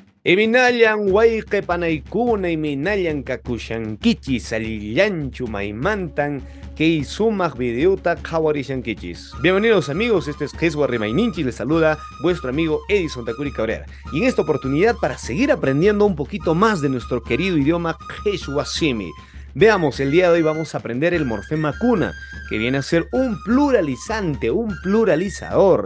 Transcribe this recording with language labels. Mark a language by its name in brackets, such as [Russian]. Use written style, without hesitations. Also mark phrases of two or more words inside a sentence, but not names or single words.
[Quechua] Iminayan wayqipanaykuna iminayan kakushankichis alillanchu maymantan kay sumaq videota qhawarishankichis. [Spanish] Bienvenidos amigos, este es Jesua Rimaininchi, les saluda vuestro amigo Edison Takuri Cabrera. Y en esta oportunidad, para seguir aprendiendo un poquito más de nuestro querido idioma Quechua Simi, veamos, el día de hoy vamos a aprender el morfema cuna, que viene a ser un pluralizante, un pluralizador.